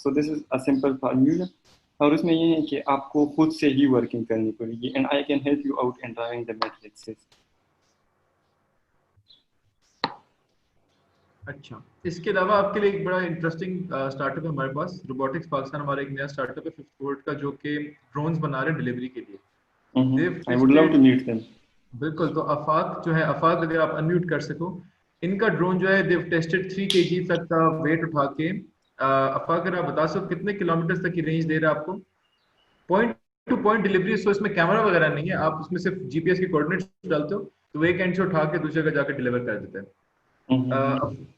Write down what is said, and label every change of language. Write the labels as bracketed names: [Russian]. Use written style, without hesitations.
[English] so this is a simple formula, [Urdu] اور اس میں یہ ہے کہ آپ کو خود سے ہی ورکنگ کرنی پڑے گی. [English] And I can help you out in driving the matrix. [Urdu] اچھا اس کے علاوہ آپ کے لیے ایک بڑا انٹرسٹنگ اسٹارٹ اپ ہے ہمارے پاس روبوٹکس پاکستان ہمارا ایک نیا اسٹارٹ اپ ہے 5th فلور کا جو کہ ڈرونز بنا رہے ہیں ڈلیوری کے لیے. [English] I would love to meet them. [Urdu] بالکل. تو آفاق جو ہے آفاق اگر آپ انمیوٹ کر سکو ان کا ڈرون جو ہے [English] دیو ٹیسٹڈ [Urdu] 3 kg تک کا ویٹ اٹھا کے آفاق اگر آپ بتا سکو کتنے کلومیٹر تک کی رینج دے رہا ہے آپ کو پوائنٹ ٹو پوائنٹ ڈلیوری. سو اس میں کیمرہ وغیرہ نہیں ہے آپ اس میں صرف جی پی ایس کی کوآرڈینیٹس ڈالتے ہو تو وہ ایک اینڈ سے اٹھا کے دوسرے جگہ جا کے ڈلیور کر دیتے ہیں.